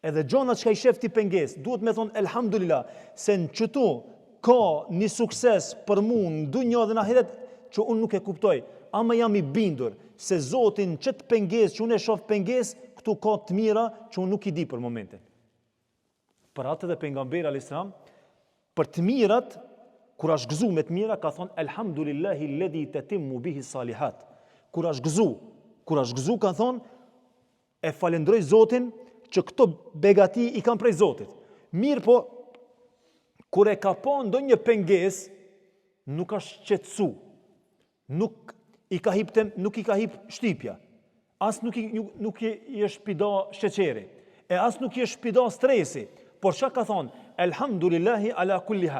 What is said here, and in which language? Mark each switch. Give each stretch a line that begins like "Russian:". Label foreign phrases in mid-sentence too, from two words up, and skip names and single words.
Albanian: Edhe gjona që ka i shef ti penges, duhet me thonë elhamdulillah, se në qëtu ka një sukses për mu në dunjë dhe në ahiret që unë nuk e kuptoj, ama jam i bindur se Zotin qëtë penges që unë e shof penges, këtu ka të mira që unë nuk i di për momentin. Për atë dhe pejgamberi
Arabic: عليه السلام,
Albanian: për të mirat, kur është gëzu me të mira, ka thonë
Arabic: الحمد لله الذي تتم به الصالحات.
Albanian: Kur është gëzu ka thonë e falendroj Zotin që këto begati i kanë prej Zotit. Mirë po, kur e ka pa ndonjë penges, nuk ka shqetësu, nuk i ka hip shtypja, as nuk i është pida sheqeri, e as nuk i është pida stresi, por çka ka thonë,
Arabic: الحمد لله على كل حال.